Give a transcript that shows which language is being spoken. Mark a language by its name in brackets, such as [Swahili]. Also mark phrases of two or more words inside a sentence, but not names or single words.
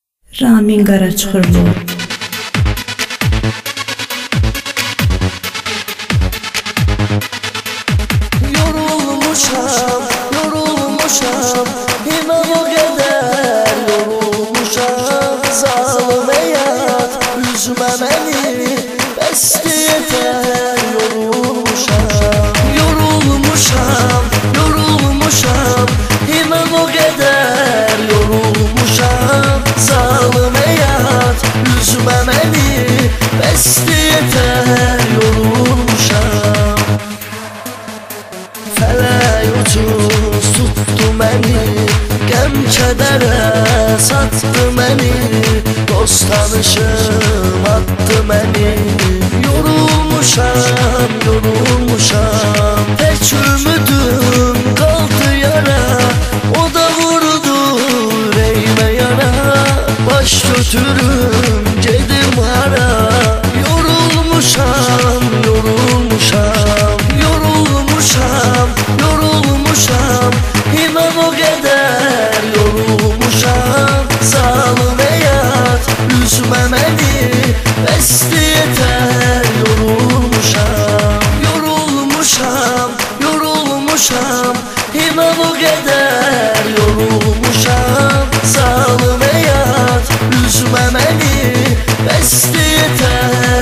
[Azerbaijani] Ramin Qaraçıxırlı. Yorulmuşam, yorulmuşam, [Turkish] inan o kadar [Azerbaijani] yorulmuşam. [Turkish] Zalim hayat, üzme beni, besti yeter. [Azerbaijani] Yorulmuşam, yorulmuşam, yorulmuşam, [Turkish] inan o kadar [Azerbaijani] yorulmuşam. [Turkish] Zalim hayat, üzme beni, besti yeter. [Azerbaijani] Yorulmuşam. Fələk ucuz tutdu məni, qəm kədərə satdı məni, dost tanışım atdı məni. Yorulmuşam, yorulmuşam, tək ümidüm qaldı yara, o da vurdu ürəyimə yara. Baş götürüm gedim hara, yorulmuşam, yorulmuşam, yorulmuşam, yorulmuşam, [Turkish] inan o kadar [Azerbaijani] yorulmuşam. [Turkish] Zalim hayat, üzme beni, besti yeter. [Azerbaijani] Yorulmuşam, yorulmuşam, yorulmuşam, [Turkish] inan o kadar [Azerbaijani] yorulmuşam. [Turkish] Zalim hayat, üzme beni, besti yeter.